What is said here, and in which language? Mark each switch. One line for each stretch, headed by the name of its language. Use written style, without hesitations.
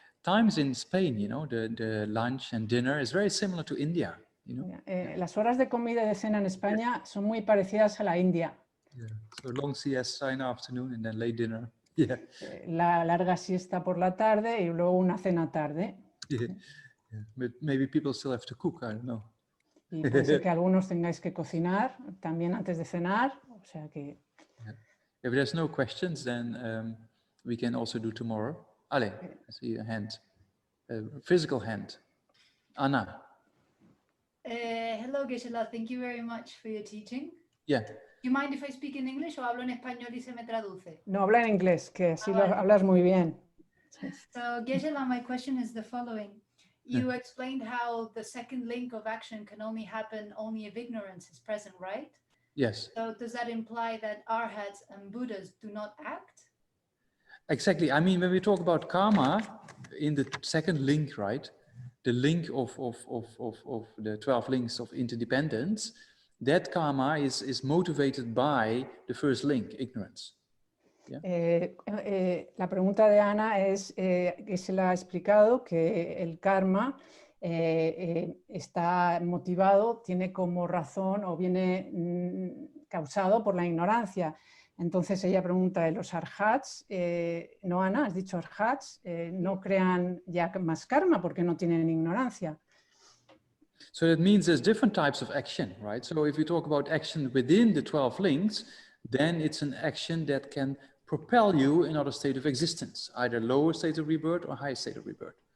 English: Times in Spain, you know, the lunch and dinner is very similar to India. You know.
Spanish: Las horas de comida y de cena en España son muy parecidas a la India.
English: Yeah. So long siesta in the afternoon and then late dinner. Yeah.
Spanish: La larga siesta por la tarde y luego una cena tarde.
English: Yeah. Yeah. But maybe people still have to cook. I don't know.
Spanish: Y puede ser que algunos tengáis que cocinar también antes de cenar, o sea que...
English: Yeah. If there's no questions, then we can also do tomorrow. Ale, I see a hand, a physical hand. Anna. Hello, Geshe, thank you very much for your teaching. Yeah. Do you mind if I speak in English
Spanish: o hablo en español y se me traduce? No, habla en inglés, que así lo hablas muy bien.
English: So, Geshe, my question is the following. You explained how the second link of action can only happen only if ignorance is present, right? Yes. So does that imply that arhats and Buddhas do not act? Exactly. I mean, when we talk about karma in the second link, right? The link of the 12 links of interdependence, that karma is motivated by the first link, ignorance. Yeah.
Spanish: La pregunta de Ana es que se le ha explicado que el karma está motivado, tiene como razón o viene causado por la ignorancia. Entonces ella pregunta, ¿los arhats, no Ana, has dicho arhats, no crean ya más karma porque no tienen ignorancia?
English: So that means there's different types of action, right? So if we talk about action within the 12 links, then it's an action that can propel you in another state of existence, either lower state of rebirth or higher state of rebirth.